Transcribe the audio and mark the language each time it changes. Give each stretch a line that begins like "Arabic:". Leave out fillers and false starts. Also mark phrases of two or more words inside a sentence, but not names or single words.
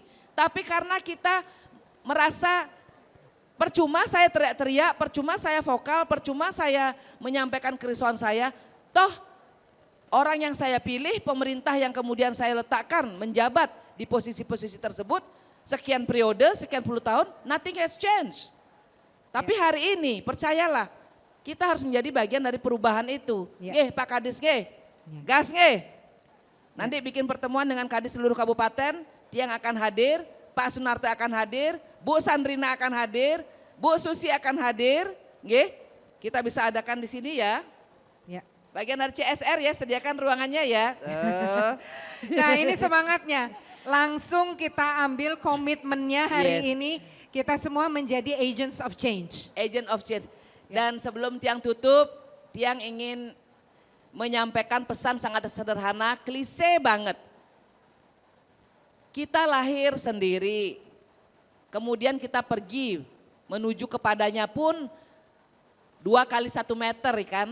Indonesian: Tapi karena kita merasa percuma saya teriak-teriak, percuma saya vokal, percuma saya menyampaikan kerisauan saya. Toh orang yang saya pilih, pemerintah yang kemudian saya letakkan menjabat di posisi-posisi tersebut, sekian periode, sekian puluh tahun,
English: nothing has changed.
Indonesian: Tapi hari ini, percayalah, kita harus menjadi bagian dari perubahan itu. Nggih, Pak Kadis nggih, gas nggih. Nanti bikin pertemuan dengan Kadis seluruh kabupaten, Tiang akan hadir, Pak Sunarto akan hadir, Bu Sandrina akan hadir, Bu Susi akan hadir, nggih. Kita bisa adakan di sini ya. Bagian dari CSR ya, sediakan ruangannya ya. Nah ini semangatnya, langsung kita ambil komitmennya hari ini, kita semua menjadi
English: agents of change. Agent of change.
Indonesian: Dan sebelum Tiang tutup, Tiang ingin menyampaikan pesan sangat sederhana, klise banget. Kita lahir sendiri, kemudian kita pergi menuju kepadanya pun 2 kali 1 meter kan.